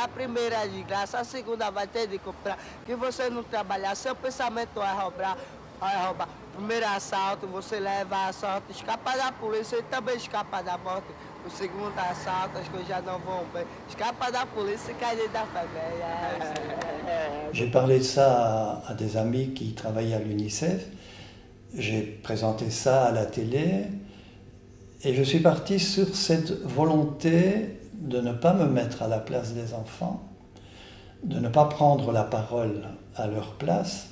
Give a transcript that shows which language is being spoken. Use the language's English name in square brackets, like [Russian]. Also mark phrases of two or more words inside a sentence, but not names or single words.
[Portuguese] A primeira é de graça, a segunda vai ter de comprar. Que você não trabalhar, seu pensamento é roubar. Primeiro assalto, você leva assalto, escapa da polícia e também escapa da morte. O segundo assalto, as coisas já não vão bem. Escapa da polícia e cai dentro da favela. [French] J'ai parlé de ça à des amis qui travaillaient à l'UNICEF. J'ai présenté ça à la télé. Et je suis parti sur cette volonté de ne pas me mettre à la place des enfants, de ne pas prendre la parole à leur place.